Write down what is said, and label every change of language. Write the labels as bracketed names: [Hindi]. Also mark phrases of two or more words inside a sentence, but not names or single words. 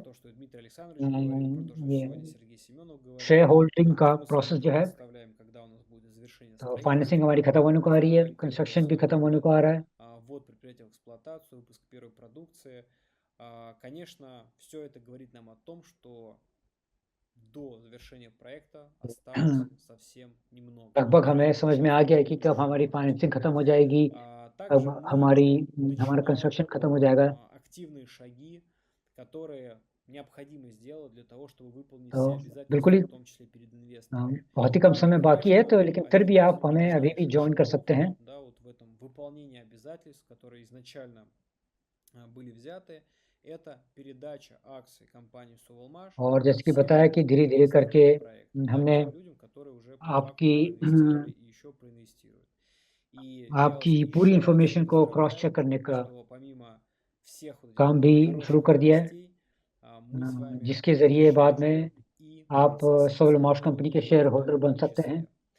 [Russian] то, что Дмитрий Александрович говорил, про то, что [Hindi] ये [Russian] сегодня Сергей Семенов говорил, [English] share holding [Hindi] का [Russian] что мы с [Hindi] प्रोसेस [Russian] вами [Hindi] जो है, [Russian] представляем, когда у нас будет завершение [Hindi] तो [Russian] строительства. [Hindi] फाइनेंसिंग हमारी खत्म होने को आ रही है, कंस्ट्रक्शन भी खत्म होने को आ रहा है। [Russian] Вот предприятие в эксплуатацию, выпуск первой продукции. Конечно, все это говорит нам о том, что до завершения проекта осталось совсем немного. [Hindi] लगभग हमें समझ में आ गया है कि कब हमारी फाइनेंसिंग खत्म हो जाएगी, कब हमारा कंस्ट्रक्शन खत्म हो जाएगा। [Russian] Активные шаги, которые необходимо сделать для того, чтобы выполнить [Hindi] तो [Russian] все [Hindi] बिल्कुल ही [Russian] обязательства, в том числе перед инвесторами. [Hindi] बहुत ही कम समय बाकी है, तो लेकिन फिर भी आप हमें अभी भी ज्वाइन कर सकते हैं। [Russian] Да, вот в этом выполнении обязательств, которые изначально были взяты, это передача акций компании Sovelmash. [Hindi] और जैसे कि बताया कि धीरे-धीरे करके हमने आपकी पूरी इंफॉर्मेशन को [English] cross check [Hindi] करने का काम भी शुरू कर दिया है, जिसके ज़रिए बाद में आप सोवेलमाश कंपनी के [English] share holder [Hindi] बन सकते हैं।